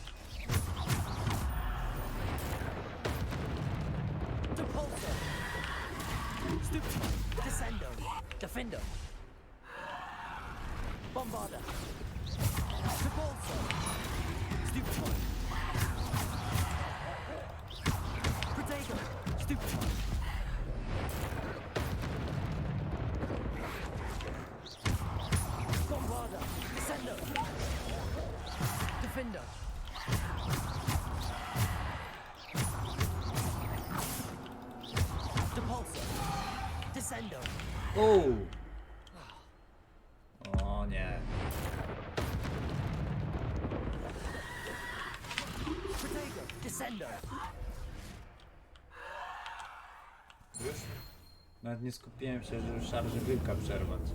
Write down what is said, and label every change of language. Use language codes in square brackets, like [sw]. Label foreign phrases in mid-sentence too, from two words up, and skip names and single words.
[pl] Depulso, Stupefy, Descendo, Defendo, Bombarda, Depulso, Stupefy, Protego, Stupefy, Bombarda, Descendo, Defendo. Descendo. O nie. Protego, Descendo. Już? Nawet nie skupiłem się, żeby szarży wilka przerwać.